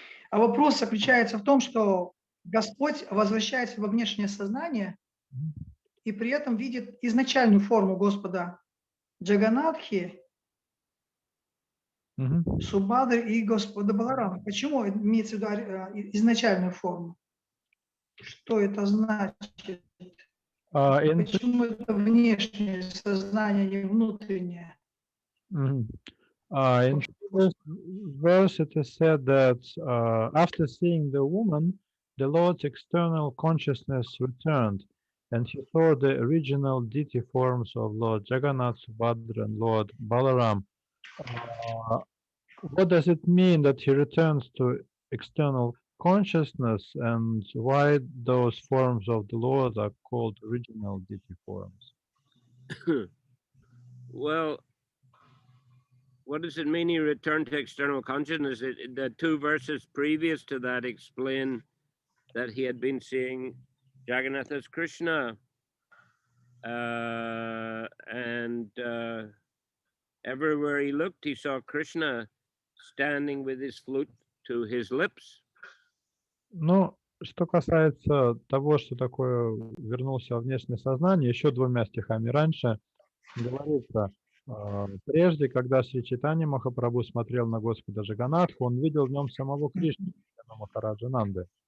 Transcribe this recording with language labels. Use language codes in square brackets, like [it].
[ru] А вопрос заключается в том, что Господь возвращается во внешнее сознание и при этом видит изначальную форму Господа Джаганатхи, Субадры и Господа Баларама. Почему имеется в виду изначальную форму? Что это значит? Почему это внешнее сознание, не внутреннее? [en] In first verse it is said that after seeing the woman, the Lord's external consciousness returned, and he saw the original deity forms of Lord Jagannath, Subhadra, and Lord Balaram. What does it mean that he returns to external consciousness, and why those forms of the Lord are called original deity forms? Well, what does it mean he returned to external consciousness? The two verses previous to that explain that he had been seeing Jagannath as Krishna, and everywhere he looked, he saw Krishna standing with his flute to his lips. [ru] Ну, что касается того, что такое вернулся во внешнее сознание, еще двумя стихами раньше говорится, прежде, когда Шри Чайтанья Махапрабху смотрел на Господа Джаганатху, он видел в нем самого Кришну, Махараджа Нанды.